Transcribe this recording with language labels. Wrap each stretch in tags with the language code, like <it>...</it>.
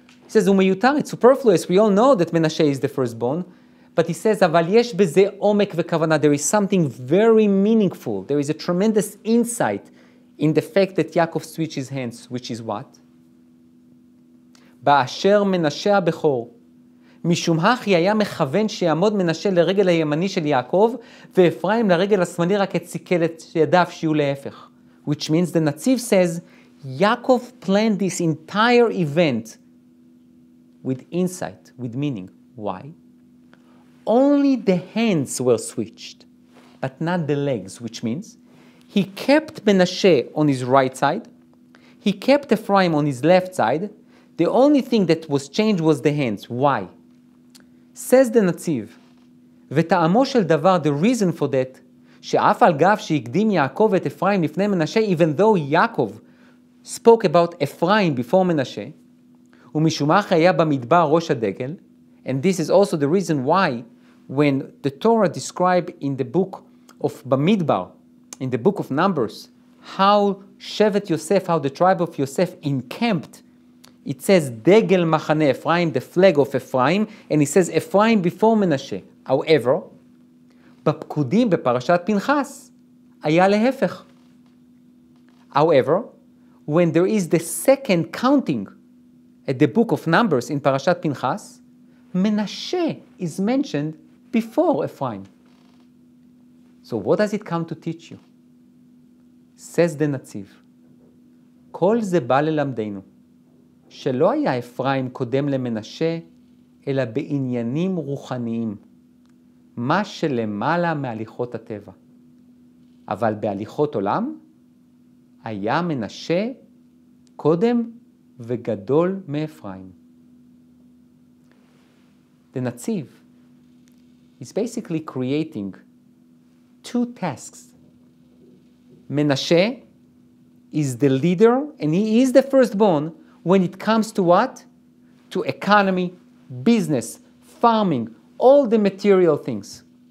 <en>He says, Umeyutar, it's superfluous. We all know that Menashe is the firstborn. But he says,</en> <he>Aval yesh beze omek v'kavana.</he> <en>There is something very meaningful. There is a tremendous insight in the fact that Yaakov switched his hands, which is what?</en> <he>Ba'asher Menashe ha-bechor. משום הכי היה מכוון שיעמוד מנשה לרגל הימני של יעקב, ואפרים לרגל השמאלי רק את סיכל את ידיו שיהיו להפך.</he> <en>Which means the Netziv says, Yaakov planned this entire event with insight, with meaning. Why? Only the hands were switched, but not the legs, which means he kept Menashe on his right side, he kept Ephraim on his left side. The only thing that was changed was the hands. Why? Says the Netziv,</en> <he>וטעמו של דבר,</he> <en>the reason for that,</en> <he>שאף על גב שהקדים יעקב את אפרים לפני מנשה,</he> <en>even though Yaakov spoke about Ephraim before Menashe,</en> <he>ומשום כך היה במדבר ראש הדגל,</he> <en>and this is also the reason why when the Torah described in the book of Bamidbar, in the book of Numbers, how Shevet Yosef, how the tribe of Yosef encamped, it says</en> <he>Degel Machane Ephraim,</he> <en>the flag of Ephraim, and it says Ephraim before Menashe.</en> <he>However, בפקודים בפרשת פנחס, היה להפך.</he> <en>However, when there is the second counting at the book of Numbers in Parashat Pinchas, Menashe is mentioned before Ephraim. So what does it come to teach you? Says the Netziv,</en> <he>כל זה בא ללמדנו, שלא היה אפרים קודם למנשה, אלא בעניינים רוחניים, מה שלמעלה מהליכות הטבע. אבל בהליכות עולם, היה מנשה קודם וגדול מאפרים.</he> <en>The Netziv is basically creating two tasks. Menashe is the leader and he is the firstborn when it comes to what? To economy, business, farming, all the material things.</en>